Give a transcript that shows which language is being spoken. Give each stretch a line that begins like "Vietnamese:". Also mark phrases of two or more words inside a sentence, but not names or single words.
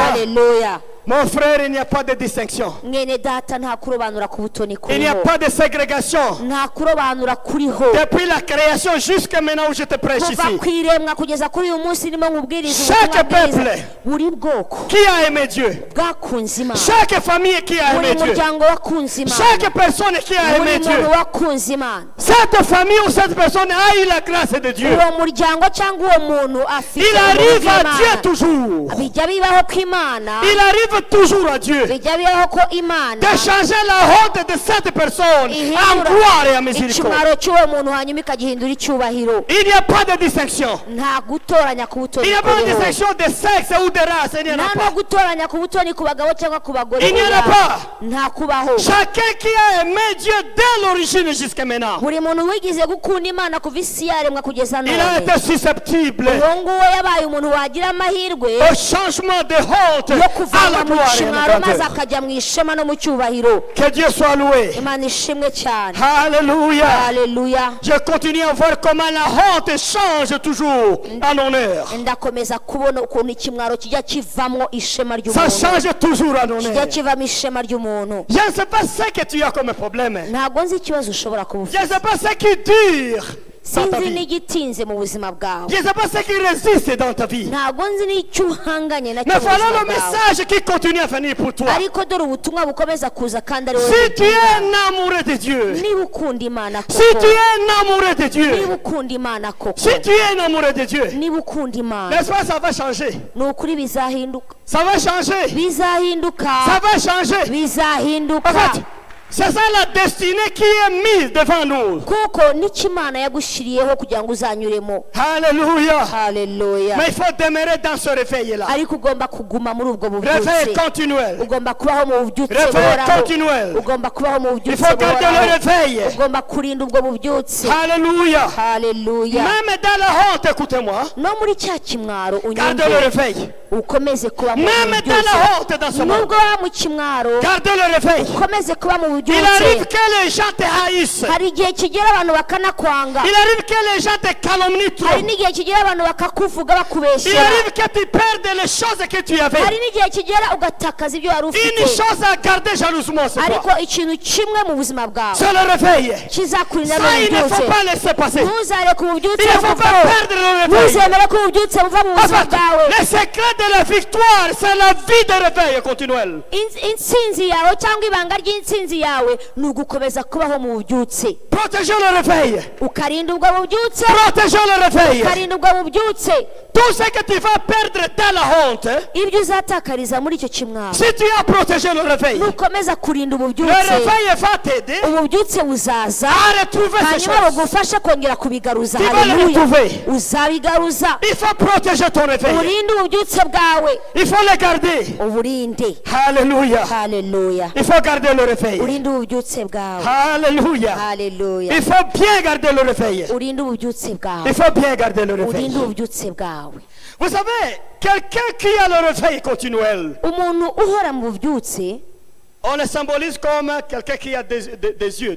Kinyarwanda: haleluya
French: Mon frère, il n'y a pas de distinction.
Kinyarwanda: mwene data nta kurobanura ku butoni
French: Il n'y a
Kinyarwanda: kuriho
French: pas de ségrégation.
Kinyarwanda: nta kurobanura kuriho
French: Depuis la création jusqu'à maintenant où je te prêche
Kinyarwanda: kuva
French: ici.
Kinyarwanda: ku iremwa kugeza kuri uyu munsi ndimo nkubwiriza
French: Chaque
Kinyarwanda: ubutumwa bwiza
French: peuple
Kinyarwanda: buri bwoko
French: qui a aimé Dieu.
Kinyarwanda: bwakunze imana
French: Chaque famille qui a
Kinyarwanda: buri
French: aimé Dieu.
Kinyarwanda: muryango wakunze imana
French: Chaque personne qui a
Kinyarwanda: buri
French: aimé Dieu.
Kinyarwanda: muntu wakunze imana
French: Cette famille ou cette personne a eu la grâce de Dieu.
Kinyarwanda: uwo muryango cyangwa uwo muntu afite
French: Il arrive à
Kinyarwanda: ubuntu
French: Dieu
Kinyarwanda: bw'Imana.
French: toujours.
Kinyarwanda: bijya bibaho ko imana
French: Il arrive toujours à Dieu
Kinyarwanda: bijya bibaho ko imana
French: de changer la honte de cette personne en gloire et en miséricorde.
Kinyarwanda: ikimwaro cy'uwo muntu hanyuma ikagihindura icyubahiro
French: Il n'y a pas de distinction.
Kinyarwanda: nta gutoranya ku butoni
French: Il n'y a pas de
Kinyarwanda: kuriho.
French: distinction de sexe ou de race. Il n'y en
Kinyarwanda: nta
French: a
Kinyarwanda: no
French: pas.
Kinyarwanda: gutoranya ku butoni ku bagabo cyangwa ku bagore
French: Il n'y en a
Kinyarwanda: oya.
French: pas.
Kinyarwanda: nta kubaho
French: Chacun qui a aimé Dieu dès l'origine jusqu'à maintenant,
Kinyarwanda: buri muntu wigize gukunda imana kuva isi yaremwa kugeza
French: il a
Kinyarwanda: none
French: été susceptible
Kinyarwanda: uwo nguwo yabaye umuntu wagira amahirwe
French: au changement de honte
Kinyarwanda: yo
French: à la
Kinyarwanda: kuvana mu
French: gloire et à
Kinyarwanda: kimwaro
French: la
Kinyarwanda: maze
French: grandeur.
Kinyarwanda: akajya mu ishema no mu cyubahiro
French: Que Dieu soit loué.
Kinyarwanda: imana ishimwe cyane
French: Alléluia.
Kinyarwanda: haleluya
French: Je continue à voir comment la honte change toujours en honneur.
Kinyarwanda: ndakomeza kubona ukuntu ikimwaro kijya kivamo ishema
French: Ça
Kinyarwanda: ry'umuntu
French: change toujours en
Kinyarwanda: kijya
French: honneur.
Kinyarwanda: kivamo ishema ry'umuntu
French: Je ne sais pas ce que tu as comme problème.
Kinyarwanda: ntabwo nzi ikibazo ushobora kuba
French: Je ne
Kinyarwanda: ufite
French: sais pas ce qui dure. dans ta
Kinyarwanda: sinzi
French: vie.
Kinyarwanda: n'igitinze mu buzima bwawe,
French: Je ne sais pas ce qui résiste dans ta vie.
Kinyarwanda: ntabwo nzi n'icyo uhanganye nacyo
French: Mais
Kinyarwanda: mu
French: voilà
Kinyarwanda: buzima
French: le
Kinyarwanda: bwawe,
French: message qui continue à venir pour toi.
Kinyarwanda: ariko dore ubutumwa bukomeza kuza kandi ari wowe
French: Si tu es
Kinyarwanda: bubwira.
French: un amoureux de Dieu,
Kinyarwanda: niba ukunda imana
French: si tu
Kinyarwanda: koko,
French: es un amoureux de
Kinyarwanda: niba
French: Dieu,
Kinyarwanda: ukunda imana koko,
French: si tu es un amoureux de Dieu, niba ukunda imana, n'est-ce pas, ça va changer.
Kinyarwanda: ni ukuri bizahinduka,
French: Ça va changer.
Kinyarwanda: bizahinduka,
French: Ça va changer.
Kinyarwanda: bizahinduka.
French: En fait, c'est ça la destinée qui est mise devant nous.
Kinyarwanda: kuko n'icyo imana yagushyiriyeho kugira ngo uzanyuremo.
French: Alléluia.
Kinyarwanda: Haleluya.
French: Mais il faut demeurer dans ce réveil-là.
Kinyarwanda: ariko ugomba kuguma muri ubwo
French: Réveil
Kinyarwanda: bubyutse,
French: continuel.
Kinyarwanda: ugomba kubaho mu bubyutse
French: Réveil
Kinyarwanda: buhoraho,
French: continuel.
Kinyarwanda: ugomba kubaho mu
French: Il
Kinyarwanda: bubyutse
French: faut garder le
Kinyarwanda: buhoraho,
French: réveil.
Kinyarwanda: ugomba kurinda ubwo bubyutse.
French: Alléluia.
Kinyarwanda: Haleluya.
French: Même dans la honte, écoutez-moi.
Kinyarwanda: no muri cya kimwaro
French: Gardez le
Kinyarwanda: unyumve,
French: réveil.
Kinyarwanda: ukomeze kuba mu
French: Même dans
Kinyarwanda: bubyutse.
French: la honte dans ce monde.
Kinyarwanda: nubwo waba mu kimwaro,
French: Gardez le réveil.
Kinyarwanda: ukomeze kuba mu
French: Il arrive
Kinyarwanda: bubyutse.
French: que les gens te haïssent.
Kinyarwanda: hari igihe kigera abantu bakanakwanga,
French: Il arrive que les gens te calomnient trop.
Kinyarwanda: hari n'igihe kigera abantu bakakuvuga
French: Il
Kinyarwanda: bakubeshyera,
French: arrive que tu perdes les choses que tu avais.
Kinyarwanda: hari n'igihe kigera ugatakaza ibyo wari
French: Une
Kinyarwanda: ufite.
French: chose à garder jalousement, c'est
Kinyarwanda: ariko
French: quoi?
Kinyarwanda: ikintu kimwe mu buzima bwawe
French: C'est le réveil.
Kinyarwanda: kizakurinda
French: Ça,
Kinyarwanda: mu
French: il ne faut
Kinyarwanda: bubyutse.
French: pas laisser passer.
Kinyarwanda: ntuzareke ububyutse
French: Il ne faut pas
Kinyarwanda: buvaho,
French: perdre le réveil.
Kinyarwanda: ntuzemere ko ububyutse buva mu
French: En
Kinyarwanda: buzima
French: fait,
Kinyarwanda: bwawe.
French: le secret de la victoire, c'est la vie de réveil continuel.
Kinyarwanda: Intsinzi yawe cyangwa ibanga ry'intsinzi yawe ni ugukomeza kubaho mu bubyutse,
French: Protégez le réveil.
Kinyarwanda: ukarinda ubwo bubyutse,
French: Protégez le réveil.
Kinyarwanda: ukarinda ubwo bubyutse.
French: Tout ce que tu vas perdre dans la honte,
Kinyarwanda: ibyo uzatakariza muri icyo kimwaro,
French: si tu as protégé le réveil,
Kinyarwanda: nukomeza kurinda
French: le
Kinyarwanda: ububyutse,
French: réveil va t'aider
Kinyarwanda: ububyutse buzaza
French: à retrouver ces
Kinyarwanda: hanyuma
French: choses.
Kinyarwanda: bugufasha kongera kubigaruza.
French: Tu vas le
Kinyarwanda: Haleluya.
French: retrouver.
Kinyarwanda: uzabigaruza.
French: Il faut protéger ton réveil.
Kinyarwanda: urinde ububyutse bwawe,
French: Il faut le garder.
Kinyarwanda: uburinde.
French: Alléluia.
Kinyarwanda: Haleluya.
French: Il faut garder le réveil.
Kinyarwanda: urinde ububyutse bwawe.
French: Alléluia.
Kinyarwanda: Haleluya.
French: Il faut bien garder le réveil.
Kinyarwanda: urinde ububyutse bwawe,
French: Il faut bien garder le réveil.
Kinyarwanda: urinde ububyutse bwawe.
French: Vous savez, quelqu'un qui a le réveil continuel,
Kinyarwanda: umuntu uhora mu bubyutse
French: on le symbolise comme quelqu'un qui a des yeux.